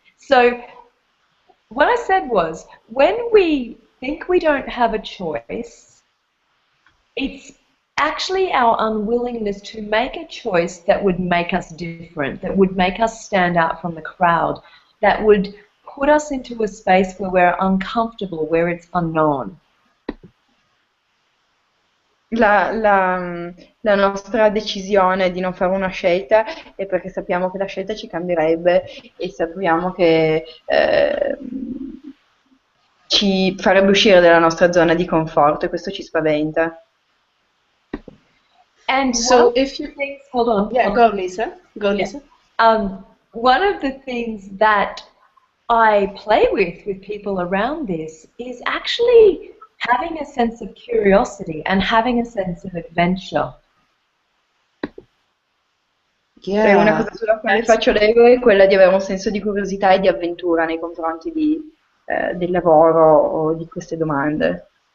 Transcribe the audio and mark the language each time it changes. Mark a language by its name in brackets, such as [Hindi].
[English] So what I said was, when we think we don't have a choice, it's actually our unwillingness to make a choice that would make us different, that would make us stand out from the crowd, that would put us into a space where we're uncomfortable, where it's unknown. [Italian] La nostra decisione di non fare una scelta è perché sappiamo che la scelta ci cambierebbe e sappiamo che ci farebbe uscire dalla nostra zona di conforto e questo ci spaventa. [English] And So if you, hold on. yeah, go Lisa, go Lisa. One of the things that I play with people around this is actually having a sense of curiosity and having a sense of adventure. Yeah. [Italian] Una cosa sulla quale faccio lego è quella di avere un senso di curiosità e di avventura nei confronti del lavoro o di queste domande.